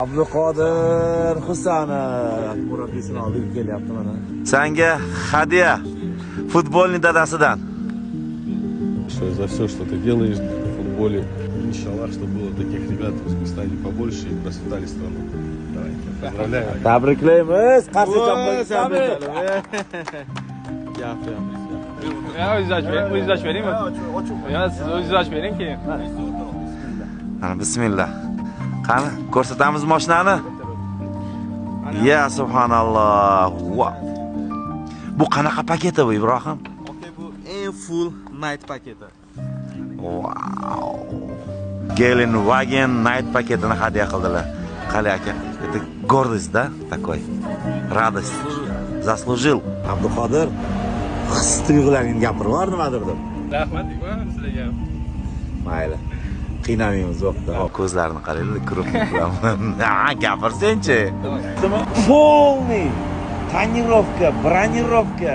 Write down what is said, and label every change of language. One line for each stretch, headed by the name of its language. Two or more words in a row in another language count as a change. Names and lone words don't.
Uzbek: Abduqodir Husanov murabbiyasini olib kelyapti mana. Senga hadya futbolning dadasidan.
Russian: За все, что ты делаешь в футболе. Иншаллах, чтобы было таких ребят в Узбекистане побольше и процветали страну. Давай, поздравляю.
Uzbek: Tabriklaymiz. Qarshi jamoaga. O'zingiz beraymi? Yo, siz o'zingiz bering keyin. Mana bismillah. Qani, ko'rsatamiz mashinani.
Arabic: يا سبحان الله. Wow.
Uzbek: Bu qanaqa paketi bu Ibrohim? Bu eng
English: full night
Uzbek: paketi.
English: Wow.
Uzbek: Gelenwagen night paketini hadya qildilar. Qali aka,
Russian: это гордость, да, такой. Радость. Заслужил.
Uzbek: Abduqodir his tuyg'ularingni gapirib yubor nimadir deb. Rahmat deyman sizlarga. Mayli. Qiynamaymiz vaqtda. Ko'zlarini qaranglar, krupnik bilan. Ha, gapirsen-chi.
Russian: Полный tonirovka, bronировка,